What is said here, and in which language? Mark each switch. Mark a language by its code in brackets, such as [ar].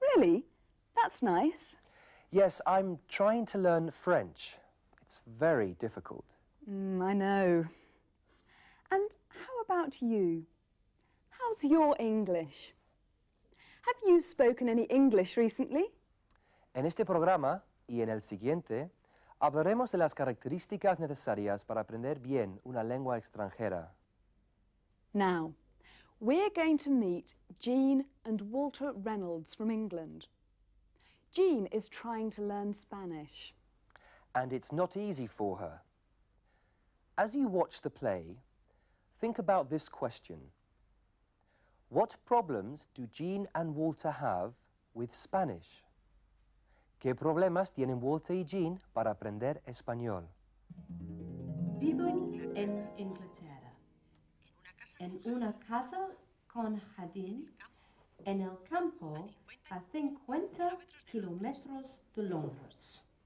[en] Really? That's nice. Yes, I'm trying to learn French. It's very difficult. I know. And how about you? How's your English? Have you spoken any English recently? [es] En este programa y en el siguiente hablaremos de las características necesarias para aprender bien una lengua extranjera. [en] Now, we're going to meet Jean and Walter Reynolds from England. Jean is trying to learn Spanish. And it's not easy for her. As you watch the play, think about this question. What problems do Jean and Walter have with Spanish? [es] ¿Qué problemas tienen Walter y Jean para aprender español? Vivo en Inglaterra, en una casa con jardín, en el campo a 50 kilómetros de Londres.